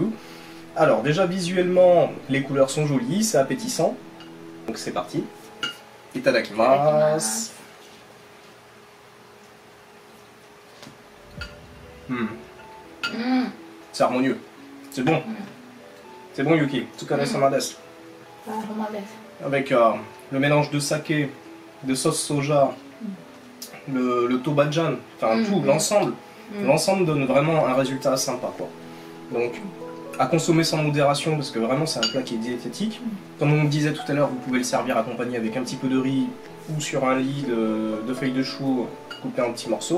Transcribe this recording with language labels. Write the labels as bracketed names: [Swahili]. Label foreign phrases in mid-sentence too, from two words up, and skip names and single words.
[French] Alors déjà visuellement, les couleurs sont jolies, c'est appétissant. Donc c'est parti. Itadakimasu. C'est harmonieux. C'est bon. C'est bon Yuki, [Japanese] お疲れ様です. あ、ほんまです。 [French] Avec le mélange de saké, de sauce soja, le tobajan, enfin tout, l'ensemble. L'ensemble donne vraiment un résultat sympa quoi. Donc à consommer sans modération parce que vraiment c'est un plat qui est diététique. Comme on me disait tout à l'heure, vous pouvez le servir accompagné avec un petit peu de riz ou sur un lit de feuilles de chou coupées en petits morceaux.